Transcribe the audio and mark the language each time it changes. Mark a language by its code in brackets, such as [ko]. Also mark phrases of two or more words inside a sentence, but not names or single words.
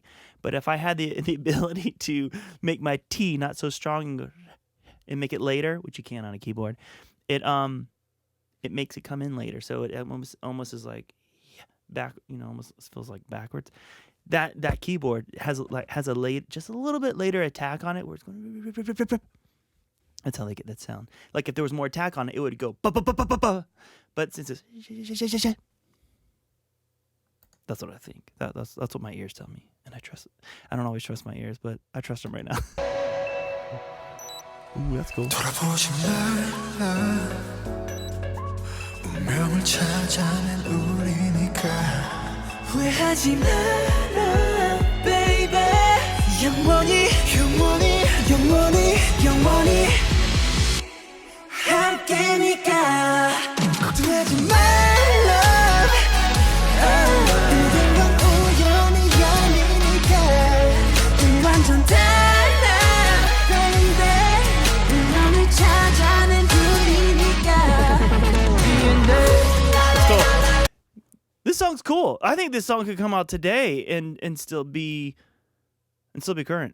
[en] But if I had the ability to make my T not so strong and make it later, which you can on a keyboard, it makes it come in later. So it almost is like back, almost feels like backwards. That keyboard has a late, just a little bit later attack on it where it's going. That's how they get that sound. Like if there was more attack on it, it would go ba ba ba ba ba ba. But since it's that's what I think. That's what my ears tell me, and I trust it. I don't always trust my ears, but I trust them right now. Ooh, that's cool. [ko] 운명을 찾아낸 우리니까 후회하지 마라 baby 영원히 영원히 영원히 영원히 함께니까 걱정하지 말라 모든 건 우연이 아니니까 넌 완전 달라 baby 운명을 찾아낸 둘이니까 [en] This song's cool. I think this song could come out today and still be current.